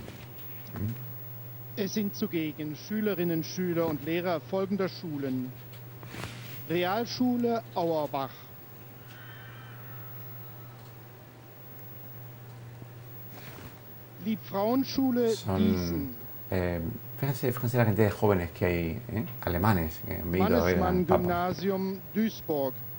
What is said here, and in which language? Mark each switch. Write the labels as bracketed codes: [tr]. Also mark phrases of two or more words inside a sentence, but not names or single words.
[de] Es sind zugegen Schülerinnen, Schüler und Lehrer folgender Schulen: Realschule Auerbach, Liebfrauenschule Gießen, [es] Fíjense la cantidad de jóvenes que hay, alemanes, que han venido a ver al [de] Mannesmann [es] Papa. [de] Gymnasium Duisburg,